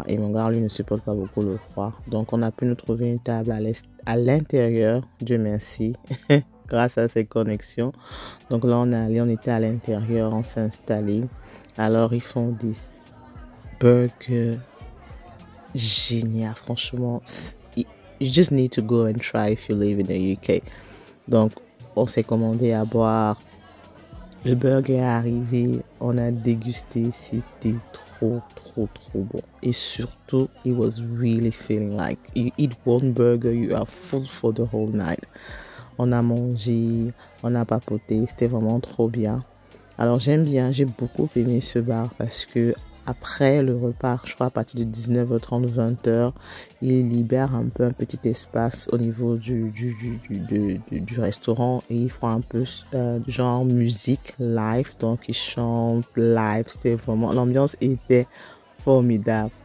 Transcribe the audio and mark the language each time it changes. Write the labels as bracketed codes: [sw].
[fr] Et mon gars, lui, ne supporte pas beaucoup le froid. Donc, on a pu nous trouver une table à l'intérieur, Dieu merci. Grâce à ces connexions. Donc là, on est allé, on était à l'intérieur, on s'est installé. Alors, ils font des burgers géniaux. [en] Franchement, you just need to go and try if you live in the UK. [fr] Donc, on s'est commandé à boire. Le burger est arrivé, on a dégusté, c'était trop bon. [en] Et surtout, it was really feeling like you eat one burger, you are full for the whole night. [fr] On a mangé, on a papoté, c'était vraiment trop bien. Alors j'aime bien, j'ai beaucoup aimé ce bar parce que après le repas, je crois à partir de 19h30, 20h, il libère un peu un petit espace au niveau du restaurant et ils font un peu genre musique live, donc ils chantent live, c'était vraiment, l'ambiance était formidable.